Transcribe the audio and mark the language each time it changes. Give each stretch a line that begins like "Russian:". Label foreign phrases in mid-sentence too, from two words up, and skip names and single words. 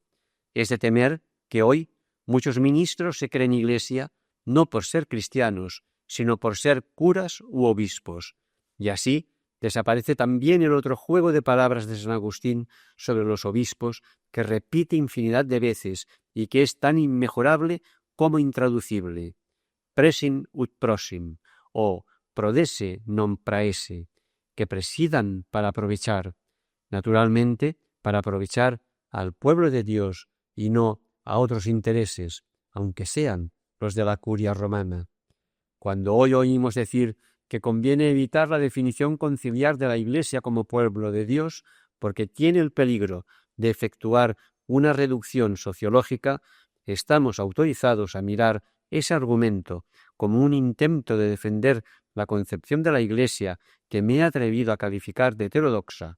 Spanish: Es de temer que hoy muchos ministros se creen iglesia no por ser cristianos, sino por ser curas u obispos. Y así desaparece también el otro juego de palabras de San Agustín sobre los obispos, que repite infinidad de veces y que es tan inmejorable como intraducible.
Latin: Presim ut prosim, o prodesse non praese,
Spanish: que presidan para aprovechar, naturalmente para aprovechar al pueblo de Dios y no a otros intereses, aunque sean los de la curia romana. Cuando hoy oímos decir que conviene evitar la definición conciliar de la Iglesia como pueblo de Dios porque tiene el peligro de efectuar una reducción sociológica, estamos autorizados a mirar ese argumento como un intento de defender la concepción de la Iglesia que me he atrevido a calificar de heterodoxa.